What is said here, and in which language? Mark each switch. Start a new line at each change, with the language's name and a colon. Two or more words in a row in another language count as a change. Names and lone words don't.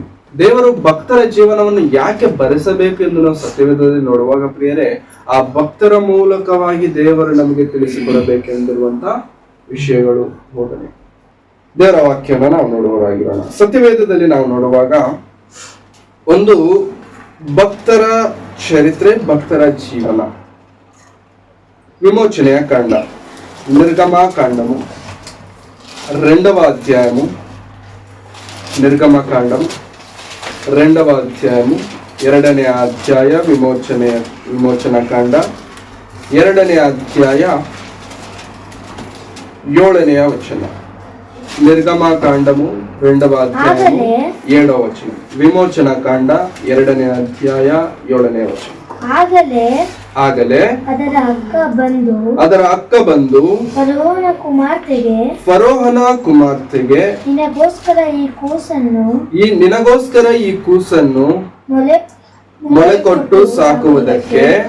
Kannada: ದೇವರು ಭಕ್ತರ ಜೀವನವನ್ನು ಯಾಕೆ ಬರೆಸಬೇಕು ಎಂದು ನಾವು ಸತ್ಯವೇದದಲ್ಲಿ ನೋಡುವಾಗ ಪ್ರಿಯರೇ, ಆ ಭಕ್ತರ ಮೂಲಕವಾಗಿ ದೇವರು ನಮಗೆ ತಿಳಿಸಿಕೊಡಬೇಕೆಂದಿರುವಂತ ವಿಷಯಗಳು ಬೋಧನೆ. ದೇವರ ವಾಕ್ಯವನ್ನು ನಾವು ನೋಡುವವರಾಗಿರೋಣ. ಸತ್ಯವೇದದಲ್ಲಿ ನಾವು ನೋಡುವಾಗ ಒಂದು ಭಕ್ತರ ಚರಿತ್ರೆ, ಭಕ್ತರ ಜೀವನ.
Telugu: విమోచనయ కాండ, నిర్గమకాండము 2వ అధ్యాయము, నిర్గమకాండం 2వ అధ్యాయము 2ನೇ అధ్యాయ,
Kannada: ವಿಮೋಚನಕಾಂಡ 2ನೇ ಅಧ್ಯಾಯ 7ನೇ ವಚನ.
Telugu: నిర్గమకాండము 2వ అధ్యాయము 7వ వచనం,
Kannada: ವಿಮೋಚನಕಾಂಡ 2ನೇ ಅಧ್ಯಾಯ 7ನೇ ವಚನ. ಆಗಲೇ ಅದರ ಅಕ್ಕ ಬಂದು ಫರೋಹನ ಕುಮಾರ್ತೆಗೆ ನಿನಗೋಸ್ಕರ ಈ ಕೂಸನ್ನು ಮೊಳೆ ಕೊಟ್ಟು ಸಾಕುವುದಕ್ಕೆ